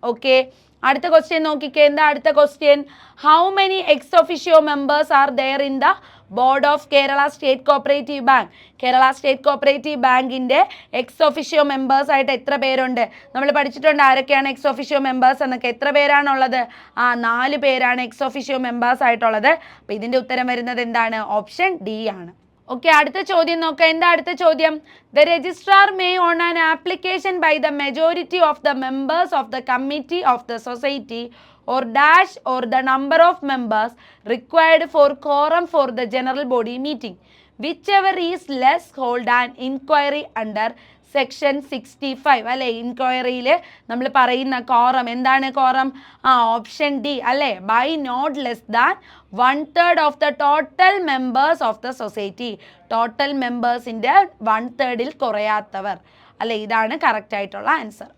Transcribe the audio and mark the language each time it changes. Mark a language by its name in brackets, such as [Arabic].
[Malayalam] Okay, അടുത്ത question നോക്കിക്കേ. എന്താ അടുത്ത question? [English] How many ex officio members are there in the board of Kerala state cooperative bank? [Malayalam] Kerala state cooperative ബാങ്കിൻ്റെ ex officio members ആയിട്ട് എത്ര പേരുണ്ട്? നമ്മൾ പഠിച്ചിട്ടുണ്ട് ആരൊക്കെയാണ് എക്സ് ഒഫിഷ്യോ മെമ്പേഴ്സ് എന്നൊക്കെ. എത്ര പേരാണുള്ളത്? 4 പേരാണ് എക്സ് ഒഫിഷ്യോ മെമ്പേഴ്സ് ആയിട്ടുള്ളത്. അപ്പോൾ ഇതിൻ്റെ ഉത്തരം വരുന്നത് എന്താണ്? ഓപ്ഷൻ ഡി ആണ്. ഓക്കെ, അടുത്ത ചോദ്യം നോക്കാം. എന്താ അടുത്ത ചോദ്യം? [English] the registrar may on an application by the majority of the members of the committee of the society or dash or the number of members required for quorum for the general body meeting, whichever is less, hold an inquiry under [Malayalam] section 65 അല്ലെ. ഇൻക്വയറിയിൽ നമ്മൾ പറയുന്ന quorum എന്താണ്? Quorum option D അല്ലെ, [English] By not less than 1/3 of the total members of the society. [Malayalam] Total മെമ്പേഴ്സിൻ്റെ 1/3 കുറയാത്തവർ അല്ലെ, ഇതാണ് correct ആയിട്ടുള്ള answer.